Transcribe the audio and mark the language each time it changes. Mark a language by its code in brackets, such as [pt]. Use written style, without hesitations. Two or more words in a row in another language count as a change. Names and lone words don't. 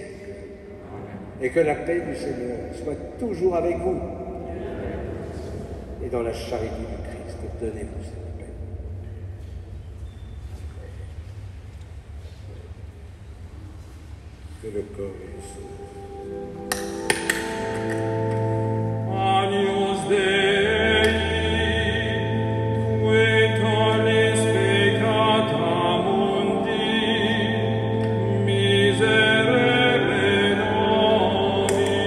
[fr] Et que la paix du Seigneur soit toujours avec vous. Et dans la charité du Christ, donnez-vous cette paix. Que le corps et le sang. [la] Agnus Dei, qui tollis peccata mundi, miserere nobis.